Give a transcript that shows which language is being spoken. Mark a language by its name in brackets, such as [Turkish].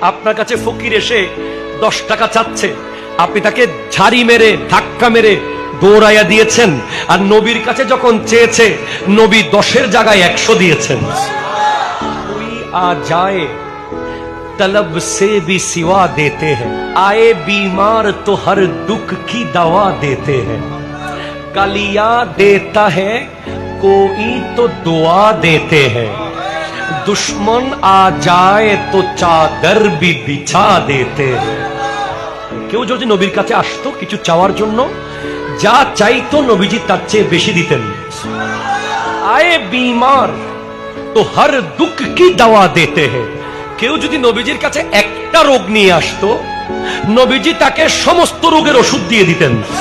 [Bangla] আপনার কাছে ফকির এসে 10 টাকা চাচ্ছে, আপনি তাকে ঝাড়ি মেরে ধাক্কা মেরে দৌড়াইয়া দিয়েছেন। আর নবীর কাছে যখন চেয়েছে, নবী 10-এর জায়গায় 100 দিয়েছেন। [Hindi] कोई आ जाए तलब से भी सिवा देते हैं, आए बीमार तो हर दुख की दवा देते हैं। कलिया देता है कोई तो दुआ देते हैं, दुश्मन आ जाए तो चादर भी बिछा देते हैं। [Bangla] কেউ যদি নবীর কাছে আসতো কিছু চাওয়ার জন্য, যা চাইতো নবীজি তার চেয়ে বেশি দিতেন। [Hindi] আয়ে বিমার তো হর দুঃখ কি দাওয়া দেতে हैं। [Bangla] কেউ যদি নবীজির কাছে একটা রোগ নিয়ে আসতো, নবীজি তাকে সমস্ত রোগের ওষুধ দিয়ে দিতেন।